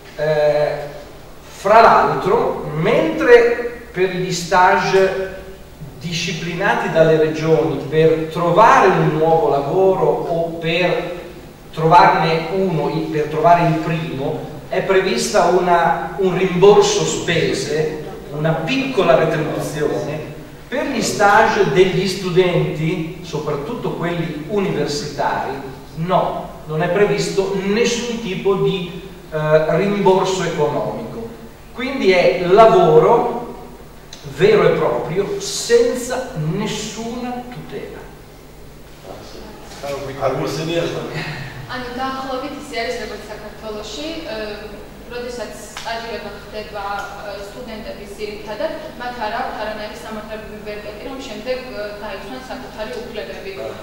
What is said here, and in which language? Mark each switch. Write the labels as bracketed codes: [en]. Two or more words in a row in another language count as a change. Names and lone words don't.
[it] Fra l'altro, mentre per gli stage disciplinati dalle regioni per trovare un nuovo lavoro o per trovarne uno, per trovare il primo, è prevista un rimborso spese, una piccola retribuzione per gli stage degli studenti, soprattutto quelli universitari. No, non è previsto nessun tipo di rimborso economico. Quindi è lavoro vero e proprio senza nessuna tutela. [ka] ანუ დაახლოებით ისე არის როგორც საქართველოში, როდესაც სტაჟირება ხდება სტუდენტების ძირითადად, მათ არ აქვთ არანაირი სამართლებრივი ვერტეტი, რომ შემდეგ დაიცვან საკუთარი უფლებები.